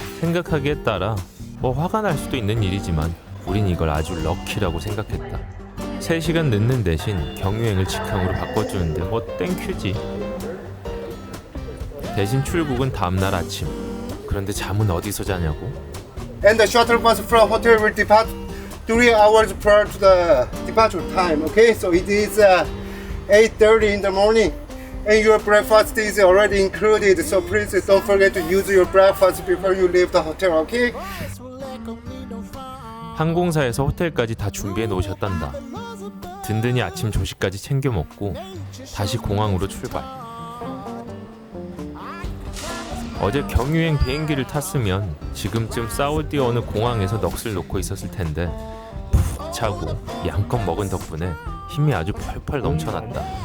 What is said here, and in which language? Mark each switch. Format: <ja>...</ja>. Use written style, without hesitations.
<ko>생각하기에 따라 뭐 화가 날 수도 있는 일이지만 우린 이걸 아주 럭키라고 생각했다. 3시간 늦는 대신 경유행을 직항으로 바꿔주는데 뭐 땡큐지. 대신 출국은 다음날 아침. 그런데 잠은 어디서 자냐고?</ko> <en>And the shuttle bus from hotel will depart 3 hours prior to the departure time. Okay, so it is 8:30 in the morning, and your breakfast is already included. So please don't forget to use your breakfast before you leave the hotel. Okay?</en> <ko>항공사에서 호텔까지 다 준비해 놓으셨단다. 든든히 아침 조식까지 챙겨 먹고 다시 공항으로 출발. 어제 경유행 비행기를 탔으면 지금쯤 사우디 어느 공항에서 넋을 놓고 있었을 텐데 푹 자고 양껏 먹은 덕분에 힘이 아주 펄펄 넘쳐났다.</ko>